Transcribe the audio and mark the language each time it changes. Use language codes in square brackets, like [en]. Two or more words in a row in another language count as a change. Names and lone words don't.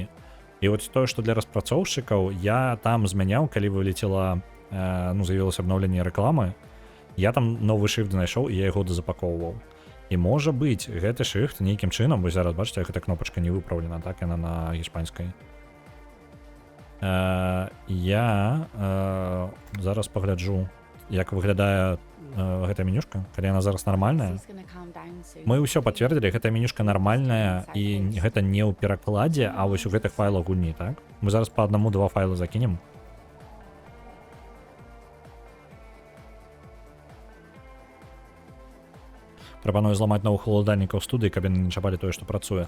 [be] І вось тое, што для распрацоўшчыкаў я там змяняў, калі вылецела, ну, з'явілася абнаўленне рэкламы, я там новы шрифт знайшоў і я яго дазапакоўваў. І можа быць, гэты шрифт нейкім чынам, вы зараз бачыце, гэта кнопачка не выпраўлена, так, яна на іспанскай. Я зараз пагляджу, як выглядае гэтая менюшка, калі яна зараз нармальная. [en] Sea's gonna calm down soon. [be] Мы ўсё пацвердзілі, гэтая менюшка нармальная і гэта не ў перакладзе, а вось у гэтых файлах гульні, так? Мы зараз па аднаму-два файлы закінем. Прапаную зламаць новых уладальнікаў студыі, каб яны не чапалі тое, што працуе.